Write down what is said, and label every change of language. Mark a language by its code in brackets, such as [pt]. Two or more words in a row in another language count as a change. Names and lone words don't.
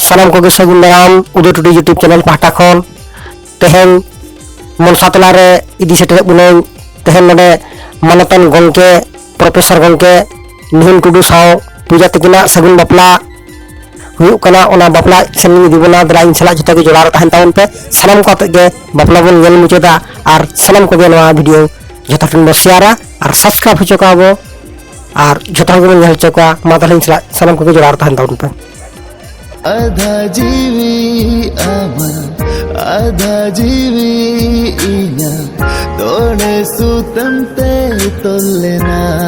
[sat] सानाम को सगुन दाराम उदय टुडे [en] YouTube channel [sat] पाटा खन तेहन मनसा तला रे इदी सेटर बुने तेहन नडे मानतन गंके प्रोफेसर गंके निहुन टुडू साव पूजा तकिना सगुन बापला हुयुक कना ओना बापला सेन इदी बना दला इन सला जता के जोड़ार तहन ताउन पे सानाम को आते गे बापला बन नेल मुचेदा और सानाम को नवा वीडियो जता फिन शेयरा और सब्सक्राइब हो चकाबो और जता को नेल चका मा तहन सला सानाम को जोड़ार तहन ताउन पे आधा जीवी आमा आधा जीवी इना तोड़े सुतम ते तोलेना